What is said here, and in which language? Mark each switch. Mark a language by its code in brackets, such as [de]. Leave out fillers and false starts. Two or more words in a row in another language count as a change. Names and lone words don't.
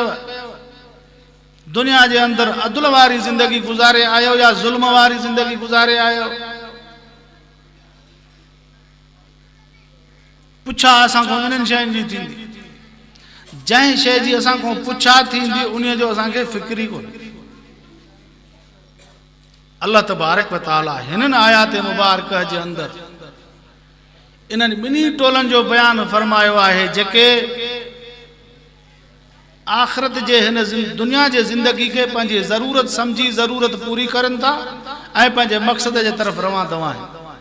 [sd] दुनिया जे अंदरि अदल वारी ज़िंदगी गुज़ारे आयो या ज़ुल्म वारी ज़िंदगी गुज़ारे आयो। पुछा असां खां इन्हनि शयुनि जी थींदी, जंहिं शइ जी असां खां पुछा थींदी उन जो असांखे फ़िक्र ई कोन्हे। अल्लाह तबारक व तआला हिननि आयात मुबारक जे अंदरि इन्हनि ॿिन्ही टोलनि जो बयानु फरमायो आहे जेके आख़िरत जे हिन दुनिया जे ज़िंदगी खे पंहिंजी ज़रूरत सम्झी ज़रूरत पूरी करनि था ऐं पंहिंजे मक़सद जे तरफ़ रवां दवा आहिनि।